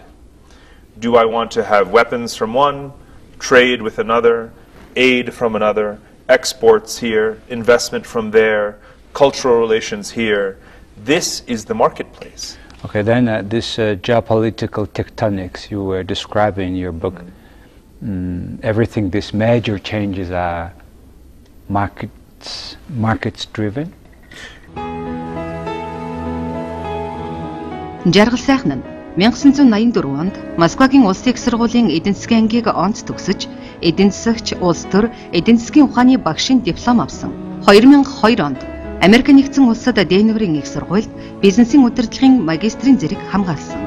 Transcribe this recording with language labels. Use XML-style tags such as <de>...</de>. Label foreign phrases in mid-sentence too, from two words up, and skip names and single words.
<en>Do I want to have weapons from one, trade with another, aid from another, exports here, investment from there, cultural relations here? This is the marketplace. Okay, then this geopolitical tectonics you were describing in your book, everything, these major changes are markets driven?</en> <mn>Жаргал сайхан нь 1984 онд Москвагийн улсын их сургуулийн эдийн засгийн ангийг онц төгсөж, эдийн засагч, улс төр, эдийн засгийн ухааны багшийн диплом авсан. 2002 онд Америк нэгдсэн улсад Денверийн их сургуульд бизнесийн удирдлагын магистрийн зэрэг хамгаалсан.</mn>